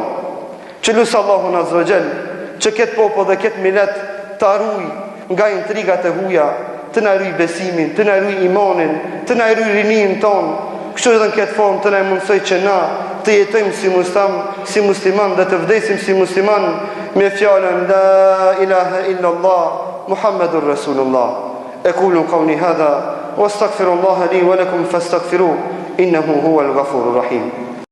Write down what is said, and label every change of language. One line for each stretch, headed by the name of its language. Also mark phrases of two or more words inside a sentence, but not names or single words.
Albanian: Që lusë Allahun
Arabic: عزّ وجلّ
Albanian: që këtë popull dhe këtë millet të arruj nga intrigat e huaja, të na ruaj besimin, të na ruaj imanin, të na ruaj rinin tonë. Kështu edhe në këtë formë të na mundsoj që na të jetojmë si musliman dhe të vdesim si musliman me fjalën
Arabic: لا إله إلا الله محمد رسول الله. أقول قولي هذا وأستغفر الله لي ولكم فاستغفروه إنه هو الغفور الرحيم.